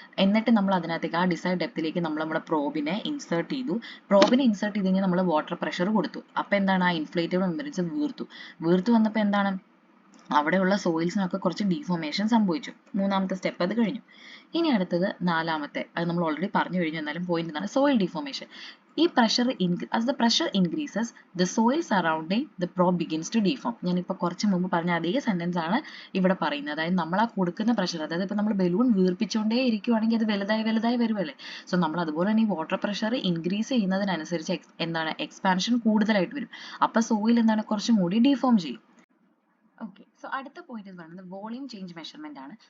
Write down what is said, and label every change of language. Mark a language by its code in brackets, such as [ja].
[ml] എന്നിട്ട് നമ്മൾ അതിനകത്തേക്ക് ആ ഡിസൈഡ് ഡെപ്തിലേക്ക് നമ്മൾ നമ്മുടെ പ്രോബിനെ ഇൻസേർട്ട് ചെയ്തു. പ്രോബിനെ ഇൻസേർട്ട് ചെയ്ത് കഴിഞ്ഞാൽ നമ്മൾ വാട്ടർ പ്രഷർ കൊടുത്തു. അപ്പൊ എന്താണ്, ആ ഇൻഫ്ലേറ്റബിൾ മെംബ്രെയിൻസ് വീർത്തു വന്നപ്പോൾ എന്താണ്, അവിടെയുള്ള സോയിൽസിനൊക്കെ കുറച്ച് ഡീഫോർമേഷൻ സംഭവിച്ചു. മൂന്നാമത്തെ സ്റ്റെപ്പ് അത് കഴിഞ്ഞു. ഇനി അടുത്തത് നാലാമത്തെ, അത് നമ്മൾ ഓൾറെഡി പറഞ്ഞു കഴിഞ്ഞു, എന്നാലും പോയിന്റ് എന്താണ്, സോയിൽ ഡീഫോർമേഷൻ. ഈ pressure [en] as the pressure increases, the soil surrounding the probe begins to deform. [ml] ഞാനിപ്പോൾ കുറച്ച് മുമ്പ് പറഞ്ഞ അതേ സെന്റൻസ് ആണ് ഇവിടെ പറയുന്നത്. അതായത് നമ്മൾ ആ കൊടുക്കുന്ന പ്രഷർ, അതായത് ഇപ്പോൾ നമ്മൾ ബലൂൺ വീർപ്പിച്ചുകൊണ്ടേ ഇരിക്കുവാണെങ്കിൽ അത് വലുതായി വരുമല്ലേ. സോ നമ്മൾ അതുപോലെ തന്നെ ഈ വാട്ടർ പ്രഷർ ഇൻക്രീസ് ചെയ്യുന്നതിനനുസരിച്ച് എന്താണ്, എക്സ്പാൻഷൻ കൂടുതലായിട്ട് വരും. അപ്പോൾ സോയിൽ എന്താണ്, കുറച്ചും കൂടി ഡീഫോം ചെയ്യും. ഓക്കെ, സോ അടുത്ത പോയിന്റ് എന്ന് പറയുന്നത് വോളിയം ചേഞ്ച് മെഷർമെന്റ് ആണ്.